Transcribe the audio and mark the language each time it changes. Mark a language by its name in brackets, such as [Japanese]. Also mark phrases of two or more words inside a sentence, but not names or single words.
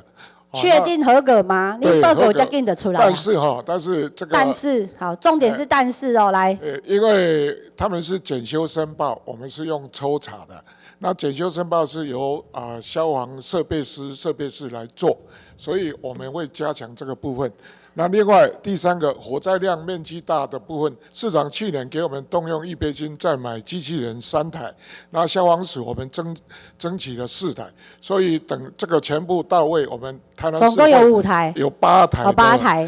[Chinese] 確定合格嗎？你報告才認得出來。但是這個。但是好，重點是但是哦，來。因為他們是檢修申報，我們是用抽查的。那檢修申報是由消防設備師來做，所以我們會加強這個部分。那另外第三个火灾量面积大的部分，市长去年给我们动用预备金再买机器人3台，那消防署我们争取了4台，所以等这个全部到位，我们台南市总共有5台，有8台，哦，8台。